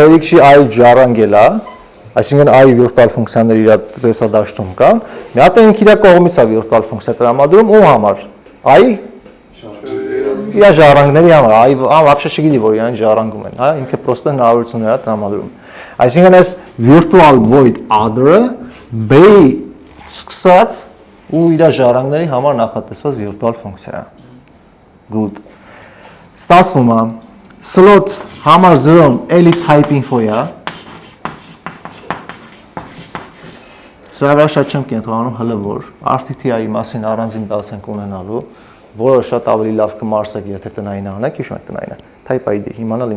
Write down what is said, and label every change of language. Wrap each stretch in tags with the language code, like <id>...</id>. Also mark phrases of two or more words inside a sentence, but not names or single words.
<hy>հերիք չի այդ ժառանգել, հա։ Այսինքն I virtual ֆունկցիաները իր տեսադաշտում կան։ Մի հատ ինք իր կողմից է virtual ֆունկցիա տրամադրում ում համար։ I իր ժառանգների համար, I вообще չգիտի, որ իրան ժառանգում են, հա, ինքը պրոստը հնարավորություններ է տրամադրում։ Այսինքն այս</hy> <en>virtual void other-</en> <hy>ը B-ի սկսած ու իր ժառանգների համար նախատեսված virtual ֆունկցիա է։ Good։ Ստացվում է slot համար 0-ն էլի</hy> <en>type info-</en> <hy>ը։ Սրա վրա շատ չեմ կենտրոնանում հələ որ RTTI-ի մասին առանձին դաս ենք ունենալու, որը շատ ավելի լավ կմարսեք, եթե տնային անեք, հիշում եք տնայինը,</hy> <en>type ID,</en> <hy>իմանալ ինչ</hy>